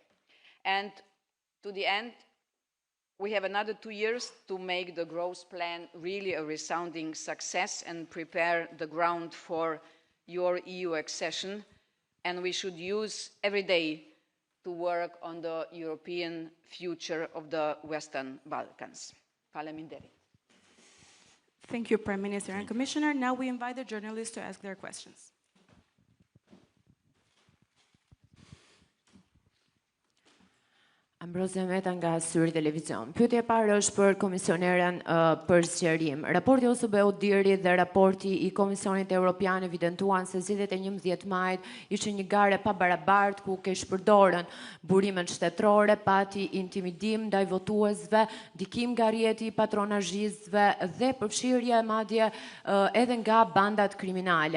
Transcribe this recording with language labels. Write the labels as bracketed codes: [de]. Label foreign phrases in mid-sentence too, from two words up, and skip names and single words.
[en] And to the end, we have another 2 years to make the growth plan really a resounding success and prepare the ground for your EU accession. And we should use every day to work on the European future of the Western Balkans. [sq] Faleminderit. [en] Thank you, Prime Minister and Commissioner. Now we invite the journalists to ask their questions. [sq] Ambrozia Meta nga Syri Televizion. Pyetja e parë është për komisioneren për sqarim. Raporti OSBE Diri dhe raporti i Komisionit Evropian evidentuan se zgjedhjet e 11 majit ishin një ngjarje pa barabartë ku keq përdorën burimet shtetërore, pati intimidim ndaj votuesve, ndikim nga rrjeti i patronazhistëve dhe përfshirje madje edhe nga bandat kriminale.